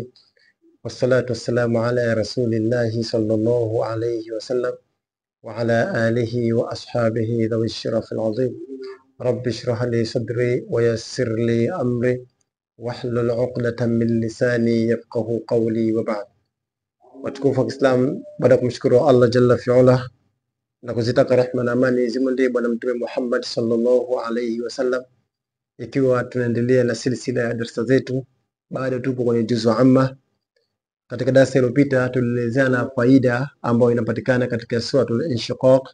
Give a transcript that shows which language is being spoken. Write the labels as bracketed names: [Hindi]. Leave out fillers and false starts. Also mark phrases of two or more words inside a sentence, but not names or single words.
[Arabic] والصلاة والسلام على رسول الله صلى الله عليه وسلم وعلى آله وأصحابه ذوي الشرف العظيم. رب اشرح لي صدري ويسر لي أمري واحلل عقدة من لساني يفقهوا قولي وبعد. [Swahili] Watukufu wa Kiislamu, baada ya kumshukuru Allah [Arabic] جل وعلا [Swahili] na kuzitaka rehma na amani zimwendee Bwana Mtume Muhammad [Arabic] صلى الله عليه وسلم, [Swahili] ikiwa tunaendelea na silsila ya darasa zetu, bado tupo kwenye juzu amma. Katika darasa iliyopita tulielezana faida ambayo inapatikana katika suratul Inshiqaq.